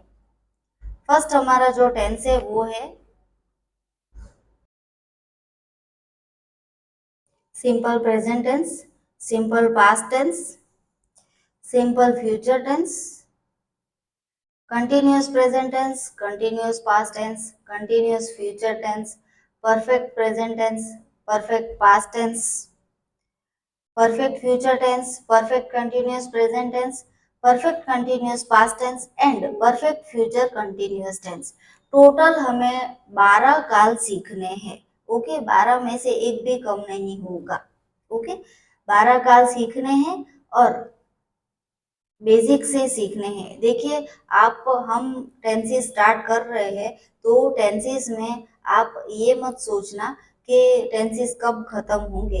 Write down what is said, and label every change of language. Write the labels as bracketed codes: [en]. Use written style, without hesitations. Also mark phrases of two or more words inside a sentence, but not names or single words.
[hi] फर्स्ट हमारा जो टेंस है वो है [en] simple present tense, simple past tense, simple future tense, continuous present tense, continuous past tense, continuous future tense, perfect present tense, perfect past tense, perfect future tense, perfect continuous present tense, perfect continuous past tense and perfect future continuous tense। [hi] टोटल हमें 12 काल सीखने हैं। ओके, 12 में से एक भी कम नहीं होगा। ओके, 12 काल सीखने हैं और बेसिक से सीखने हैं। देखिए, आप हम [en] tenses start [hi] कर रहे हैं, तो टेंसेस में आप ये मत सोचना कि टेंसेस कब खत्म होंगे।